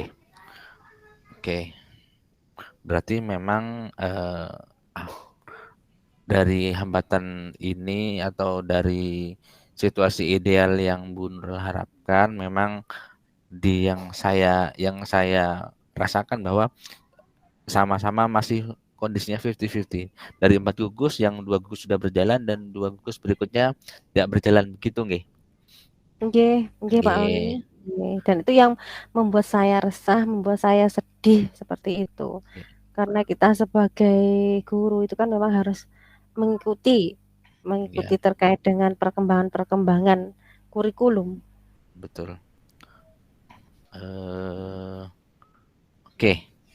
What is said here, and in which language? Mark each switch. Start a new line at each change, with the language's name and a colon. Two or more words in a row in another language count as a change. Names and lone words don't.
Indonesian: Oke, berarti memang ah, dari hambatan ini atau dari situasi ideal yang Bu Nurul harapkan memang yang saya rasakan bahwa sama-sama masih kondisinya 50-50. Dari 4 gugus yang 2 gugus sudah berjalan dan 2 gugus berikutnya tidak berjalan begitu nggih? Nggih, nggih Pak Oni. Nggih. Nggih, dan itu yang membuat saya resah, membuat saya sedih seperti itu. Karena kita sebagai guru itu kan memang harus mengikuti mengikuti Ya, terkait dengan perkembangan-perkembangan kurikulum. betul. Eh, oke.